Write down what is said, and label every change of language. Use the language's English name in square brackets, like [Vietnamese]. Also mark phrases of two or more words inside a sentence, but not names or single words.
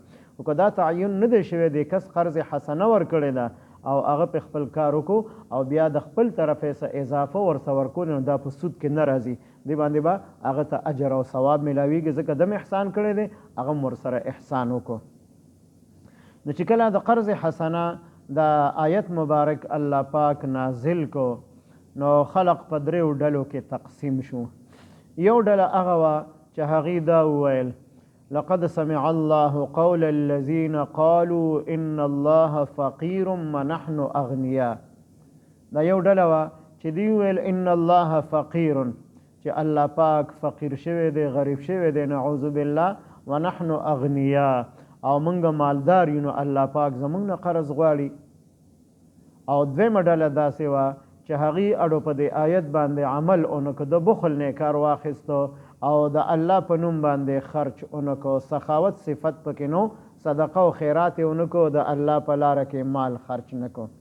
[Pashto] خو که دا تعین نه دی شوی دی کس قرض حسنه ورکړې ده او هغه په خپل کار وکړو او بیا د خپل طرفې څه اضافه ورته ورکول نو دا په سود کې نه راځي، دې باندې به هغه ته اجر او ثواب میلاویږي ځکه دم احسان کړی دی هغه هم ورسره احسان وکړو. نو چې کله د قرض حسنه د آیت مبارک الله پاک نازل کو نو خلق په 3 ډلو کې تقسیم شو. یو ډله هغه وه چې هغې دا وویل [Arabic] لقد سمع الله قول الذين قالوا ان الله فقير ونحن اغنياء. [Pashto] دا یو ډله وه چې دوی ویل [Arabic] ان الله فقير [Pashto] چې الله پاک فقیر شوی دی، غریب شوی دی، [Arabic] نعوذ بالله، ونحن اغنیاء [Pashto] او موږ مالدار یو نو الله پاک زموږ نه قرض غواړي. او دویمه ډله داسې وه چې هغې اړو په دې آیت باندې عمل اونکو، د بخل نه کار واخیستو او د الله په نوم باندې خرچ اونکو، سخاوت صفت پکې نو، صدقه او خیرات اونکو، د الله په لاره کې مال خرچ نکو.